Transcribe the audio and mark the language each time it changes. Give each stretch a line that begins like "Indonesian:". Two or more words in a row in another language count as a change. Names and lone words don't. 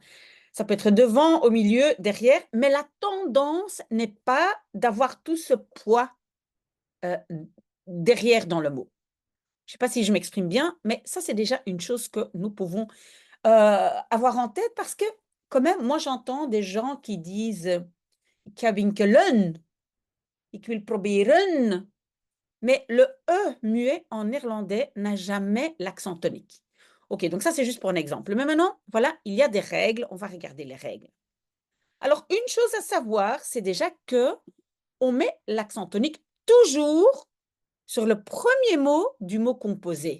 French: Ça peut être devant, au milieu, derrière, mais la tendance n'est pas d'avoir tout ce poids euh, derrière dans le mot. Je ne sais pas si je m'exprime bien, mais ça, c'est déjà une chose que nous pouvons avoir en tête parce que, quand même, moi, j'entends des gens qui disent
Dutch: ik ga winkelen, ik wil proberen.
French: Mais le E muet en néerlandais n'a jamais l'accent tonique. Ok, donc ça c'est juste pour un exemple. Mais maintenant, voilà, il y a des règles. On va regarder les règles. Alors, une chose à savoir, c'est déjà que on met l'accent tonique toujours sur le premier mot du mot composé.